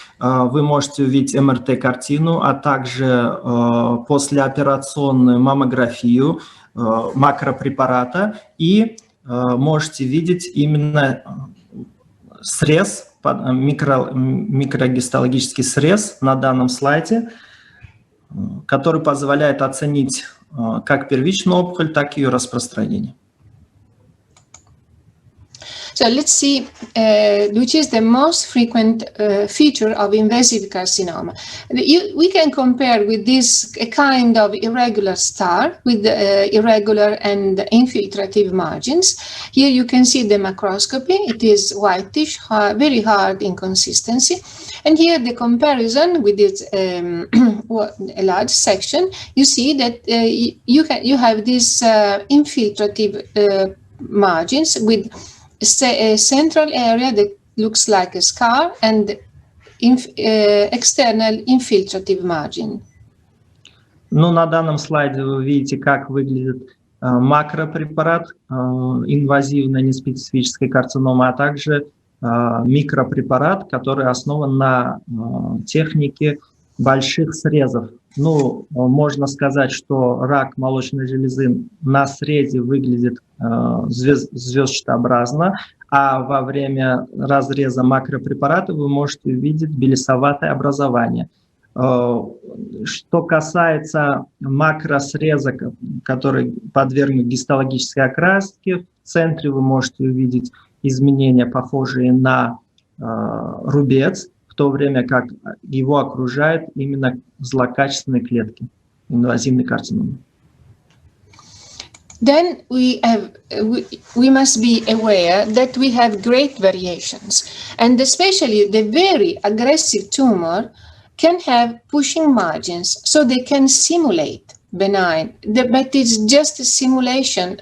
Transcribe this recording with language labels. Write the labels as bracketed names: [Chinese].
[Russian] Вы можете увидеть МРТ-картину, а также послеоперационную маммографию макропрепарата, и можете видеть именно срез, микрогистологический срез на данном слайде, который позволяет оценить как первичную опухоль, так и ее распространение. [English] So let's see which is the most frequent feature of invasive carcinoma. We can compare with this a kind of irregular star with irregular and infiltrative margins. Here you can see the macroscopy. It is whitish, very hard in consistency. And here the comparison with its a large section, you see that you have these infiltrative margins with a central area that looks like a scar and external infiltrative margin. [Russian] Ну, на данном слайде вы видите, как выглядит макропрепарат инвазивной неспецифической карциномы, а также микропрепарат, который основан на технике больших срезов. Ну, можно сказать, что рак молочной железы на срезе выглядит звездчатообразно, а во время разреза макропрепарата вы можете увидеть белесоватое образование. Что касается макросреза, который подвергнут гистологической окраске, в центре вы можете увидеть изменения, похожие на рубец, в то время как его окружают именно злокачественные клетки инвазивной карциномы. [English] Then we must be aware that we have great variations, and especially the very aggressive tumor can have pushing margins, so they can simulate benign, but it's just a simulation.